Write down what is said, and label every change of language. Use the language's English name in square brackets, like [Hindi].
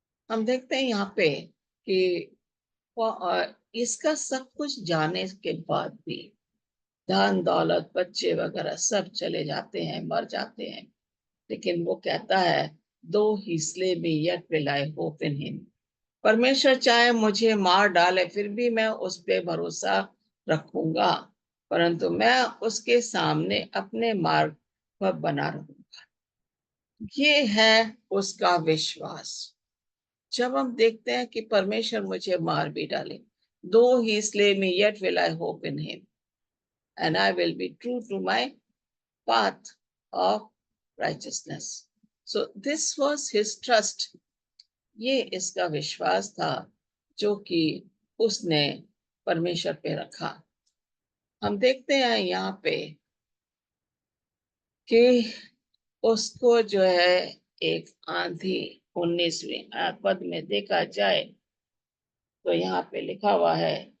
[Hindi] हम देखते हैं यहाँ पे कि इसका सब कुछ जाने के बाद भी धन दौलत बच्चे वगैरह सब चले जाते हैं, मर जाते हैं, लेकिन वो कहता है [English] Though he slay me yet will I hope in him। [Hindi] परमेश्वर चाहे मुझे मार डाले फिर भी मैं उस पे भरोसा रखूंगा, परंतु मैं उसके सामने अपने मार्ग पर बना रहूंगा। ये है उसका विश्वास। जब हम देखते हैं कि परमेश्वर मुझे मार भी डाले, [English] Though he slay me yet will I hope in him and I will be true to my path of righteousness। So this was his trust। [Hindi] ये इसका विश्वास था जो कि उसने परमेश्वर पे रखा। हम देखते हैं यहाँ पे कि उसको जो है एक आंधी, 19वें पद में देखा जाए तो यहाँ पे लिखा हुआ है